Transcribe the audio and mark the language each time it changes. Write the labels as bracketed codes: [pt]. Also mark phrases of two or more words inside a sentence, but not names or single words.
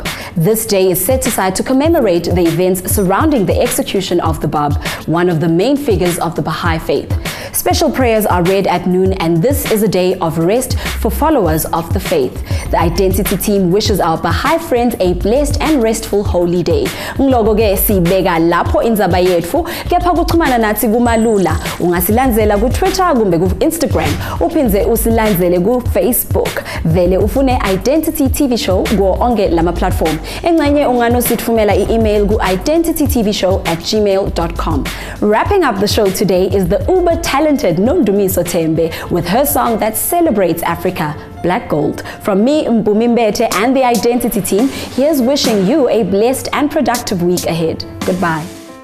[en] This day is set aside to commemorate the events surrounding the execution of the Bab, one of the main figures of the Baha'i faith. Special prayers are read at noon, and this is a day of rest for followers of the faith. The I-Dentity team wishes our Baha'i friends a blessed and restful holy day. [ss] Nglogo-ke sibeka lapho indzaba yetfu, kepha kuchumana nathi kumalula. Ungasilandzela ku Twitter kumbe ku Instagram, uphinze usilandzele ku Facebook. Vele ufune I-Dentity TV show go onke lama platform. Engxenye unganosithumela i-email ku identitytvshow@gmail.com. [en] Wrapping up the show today is the uber talented Nondumiso Tembe with her song that celebrates Africa, Black Gold. From me, Mpumi Mbethe, and the I-Dentity team, here's wishing you a blessed and productive week ahead. Goodbye.